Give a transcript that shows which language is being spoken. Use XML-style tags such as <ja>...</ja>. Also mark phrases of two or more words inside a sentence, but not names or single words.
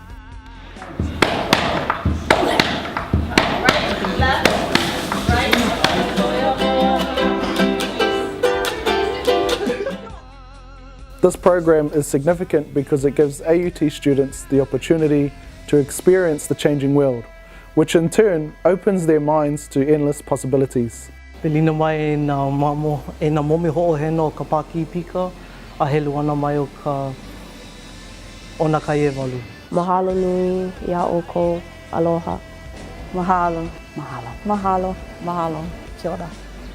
<en>This program is significant because it gives AUT students the opportunity to experience the changing world, which in turn opens their minds to endless possibilities.</en> <haw>Pelina mai e nā momi hoʻoheno ka pāki pika, a helu ana mai o ka ona kai e walu. Mahalo nui, ia oko, aloha. Mahalo. Mahalo. Mahalo. Mahalo.</haw> <mi>Kia ora.</mi>